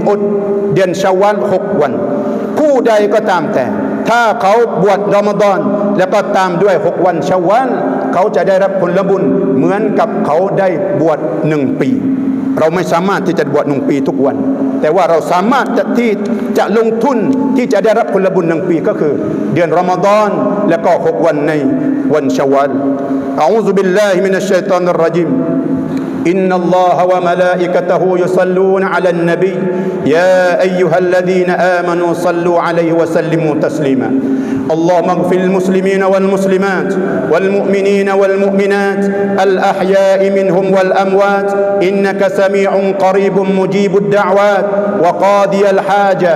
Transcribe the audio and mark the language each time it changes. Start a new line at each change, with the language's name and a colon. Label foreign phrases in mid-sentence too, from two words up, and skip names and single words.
Thai: อดเดือนชาวาล6วันผู้ใดก็ตามแต่ถ้าเขาบวชรอมฎอนแล้วก็ตามด้วย6วันชาวาลเขาจะได้รับผลบุญเหมือนกับเขาได้บวช1ปีเราไม่สามารถที่จะบวช1ปีทุกวันแต่ว่าเราสามารถที่จะลงทุนที่จะได้รับผลบุญ1ปีก็คือเดือนรอมฎอนแล้วก็6วันในวันชาวาล
Arabic: أعوذ بالله من الشيطان الرجيم إن الله وملائكته يصلون على النبي يا أيها الذين آمنوا صلوا عليه وسلموا تسليما اللهم اغفر للمسلمين والمسلمات والمؤمنين والمؤمنات الأحياء منهم والأموات إنك سميع قريب مجيب الدعوات وقاضي الحاجة.